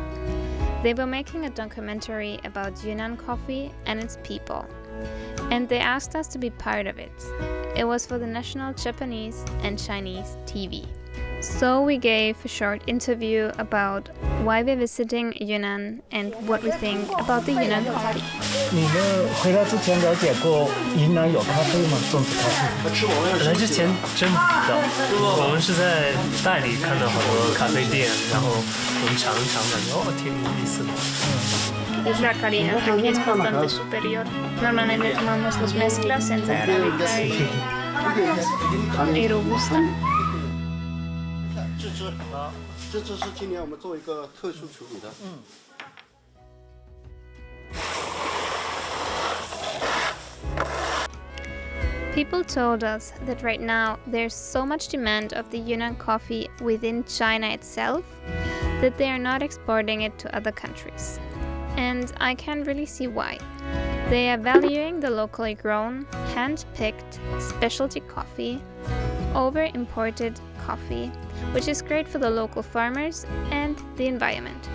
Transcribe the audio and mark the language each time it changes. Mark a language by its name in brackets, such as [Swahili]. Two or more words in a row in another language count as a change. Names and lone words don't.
[English] They were making a documentary about Yunnan coffee and its people, and they asked us to be part of it. It was for the national Japanese and Chinese TV. So we gave a short interview about why we're visiting Yunnan and what we think about the Yunnan coffee. [Chinese] 你们回来之前了解过云南有咖啡吗？种植咖啡？来之前真不知道，我们是在代理看到好多咖啡店，然后我们尝一尝，感觉哦挺有意思的。 [Spanish] La calidad aquí es bastante superior. Normalmente tomamos los mezclas entre Arabica y Robusta. [Chinese] 这支啊，这支是今年我们做一个特殊处理的。 [English] People told us that right now there's so much demand of the Yunnan coffee within China itself that they are not exporting it to other countries. And I can really see why. They are valuing the locally grown, hand-picked specialty coffee over imported coffee, which is great for the local farmers and the environment.